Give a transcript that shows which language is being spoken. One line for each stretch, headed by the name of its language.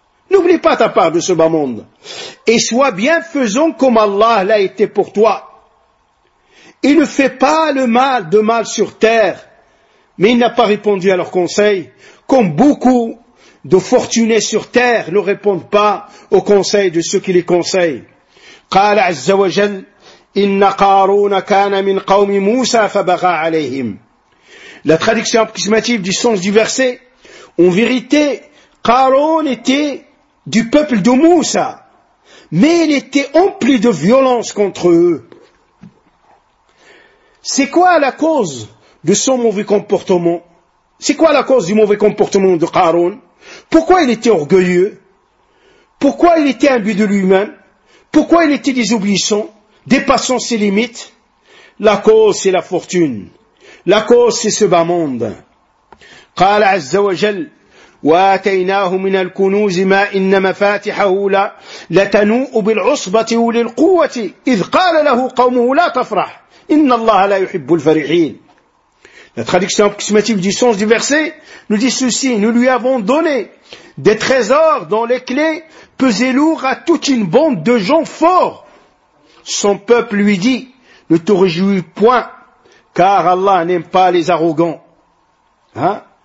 French: N'oublie pas ta part de ce bas monde. Et sois bienfaisant comme Allah l'a été pour toi. Et ne fais pas le mal de mal sur terre. Mais il n'a pas répondu à leur conseil, comme beaucoup de fortunés sur terre ne répondent pas au conseil de ceux qui les conseillent.
Arabic: قال عز وجل إن قارون كان من قوم موسى فبغى عليهم.
French: La traduction approximative du sens du verset, en vérité, Qaroun était du peuple de Moussa, mais il était empli de violence contre eux. C'est quoi la cause de son mauvais comportement? C'est quoi la cause du mauvais comportement de Qaroun? Pourquoi il était orgueilleux? Pourquoi il était imbu de lui-même? Pourquoi il était désobéissant, dépassant ses limites? La cause, c'est la fortune. La cause, c'est ce bas monde.
Arabic: قال عز وجل واتيناه من الكنوز ما إن مفاتحه لتنوء بالعصبة أولي القوة إذ قال له قومه لا تفرح إن الله لا يحب الفرحين.
French: La traduction approximative du sens du verset nous dit ceci, nous lui avons donné des trésors dont les clés pesaient lourd à toute une bande de gens forts. Son peuple lui dit, ne te réjouis point, car Allah n'aime pas les arrogants. Hein?